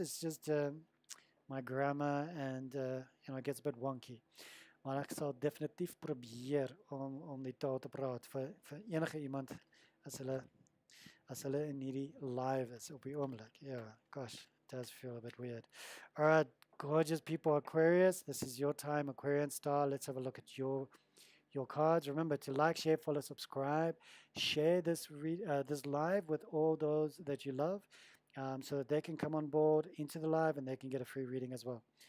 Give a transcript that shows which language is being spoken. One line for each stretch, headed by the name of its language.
English: It's just my grammar, and it gets a bit wonky.
Afrikaans: Maar ek sal definitief probeer om die taal te praat vir enige iemand as hulle in hierdie live is op die oomblik.
English: Yeah, gosh, it does feel a bit weird. All right, gorgeous people, Aquarius, this is your time, Aquarian star. Let's have a look at your cards. Remember to like, share, follow, subscribe. Share this this live with all those that you love, so that they can come on board into the live and they can get a free reading as well.